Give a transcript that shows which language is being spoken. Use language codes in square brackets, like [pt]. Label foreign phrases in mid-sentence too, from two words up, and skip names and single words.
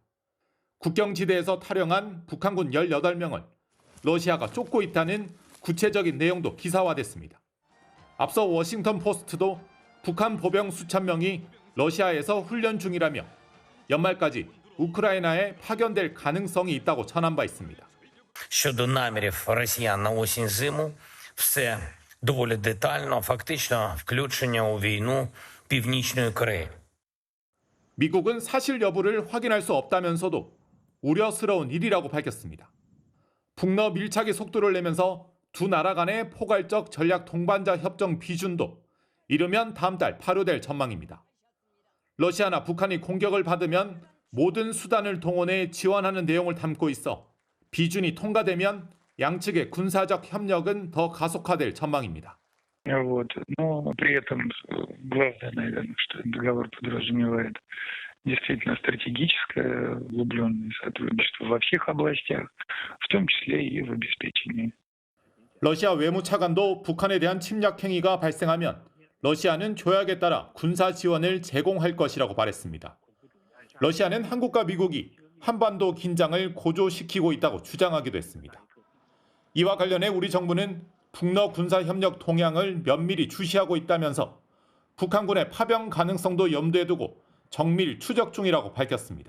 [ko] 국경지대에서 탈영한 북한군 18명을 러시아가 쫓고 있다는 구체적인 내용도 기사화됐습니다. 앞서 워싱턴 포스트도 북한 보병 수천 명이 러시아에서 훈련 중이라며 연말까지 우크라이나에 파견될 가능성이 있다고 전한 바 있습니다. [uk] Щодо намірів росіян на осінь-зиму, все доволі детально, фактично включення у війну Північної Кореї. [ko] 미국은 사실 여부를 확인할 수 없다면서도 우려스러운 일이라고 밝혔습니다. 북러 밀착의 속도를 내면서 두 나라 간의 포괄적 전략 동반자 협정 비준도 이르면 다음 달 발효될 전망입니다. 러시아나 북한이 공격을 받으면 모든 수단을 동원해 지원하는 내용을 담고 있어 비준이 통과되면 양측의 군사적 협력은 더 가속화될 전망입니다. [ru] Вот. Но при этом главное, наверное, что договор подразумевает действительно стратегическое углубленное сотрудничество во всех областях, в том числе и в обеспечении. [ko] 러시아 외무차관도 북한에 대한 침략 행위가 발생하면 러시아는 조약에 따라 군사 지원을 제공할 것이라고 말했습니다. 러시아는 한국과 미국이 한반도 긴장을 고조시키고 있다고 주장하기도 했습니다. 이와 관련해 우리 정부는 북러 군사협력 동향을 면밀히 주시하고 있다면서 북한군의 파병 가능성도 염두에 두고 정밀 추적 중이라고 밝혔습니다.